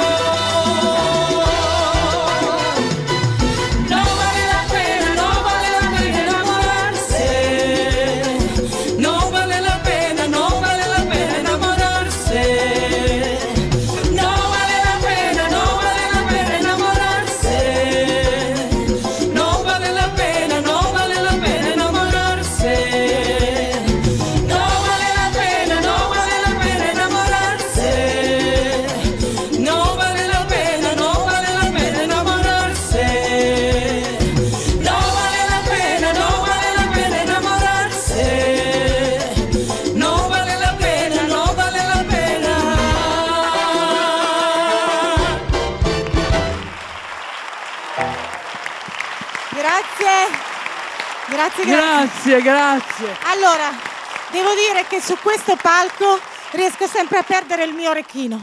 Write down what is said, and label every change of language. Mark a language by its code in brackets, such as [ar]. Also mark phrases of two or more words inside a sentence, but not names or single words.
[es] No vale la pena enamorarse, no vale la pena enamorarse, no vale la pena enamorarse, no vale la pena enamorarse, no vale la pena enamorarse, no vale la pena enamorarse. No vale la pena enamorarse, no vale la pena enamorarse, no vale la pena. [it] Grazie. Allora, devo dire che su questo palco riesco sempre a perdere il mio orecchino.